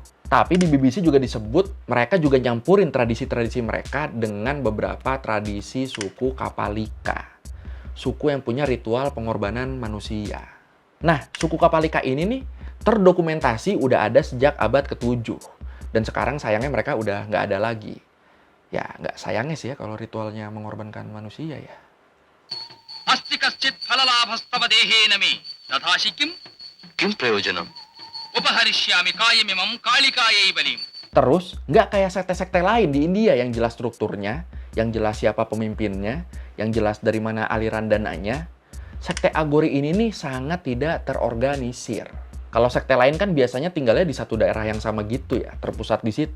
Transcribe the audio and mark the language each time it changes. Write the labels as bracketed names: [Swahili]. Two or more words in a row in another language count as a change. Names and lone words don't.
[Indonesian] Tapi di BBC juga disebut mereka juga nyampurin tradisi-tradisi mereka dengan beberapa tradisi suku Kapalika. Suku yang punya ritual pengorbanan manusia. Nah, suku Kapalika ini nih terdokumentasi udah ada sejak abad ke-7. Dan sekarang sayangnya mereka udah nggak ada lagi. Ya, nggak sayangnya sih ya kalau ritualnya mengorbankan manusia ya. [Sanskrit] अस्ति कश्चित् फललाभस्तव देहेन मे तथा शिकिं किं प्रयोजनम् उपहरिष्यामि कायमिमं कालिकायै बलिम्. [Indonesian] Terus, nggak kayak sekte-sekte lain di India yang jelas strukturnya, yang jelas siapa pemimpinnya, yang jelas dari mana aliran dananya. Sekte Agori ini nih sangat tidak terorganisir. Kalau sekte lain kan biasanya tinggalnya di satu daerah yang sama gitu ya, terpusat di situ.